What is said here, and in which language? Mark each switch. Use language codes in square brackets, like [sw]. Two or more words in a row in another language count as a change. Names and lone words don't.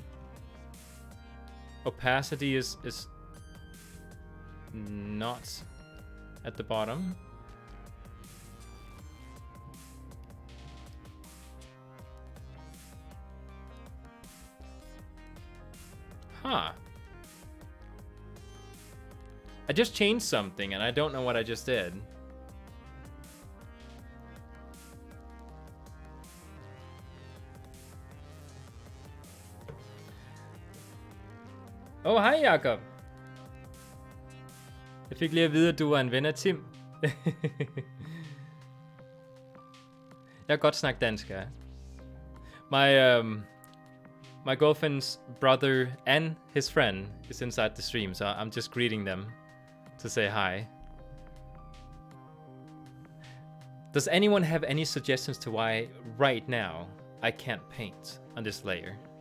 [en] Opacity is not at the bottom. Huh. I just changed something and I don't know what I just did. [da] Oh, hej Jakob. Jeg fik lige at vide, at du var en ven af Tim. Jeg kan godt snakke dansk her. [en] My girlfriend's brother and his friend is inside the stream, so I'm just greeting them to say hi. Does anyone have any suggestions to why right now I can't paint on this layer?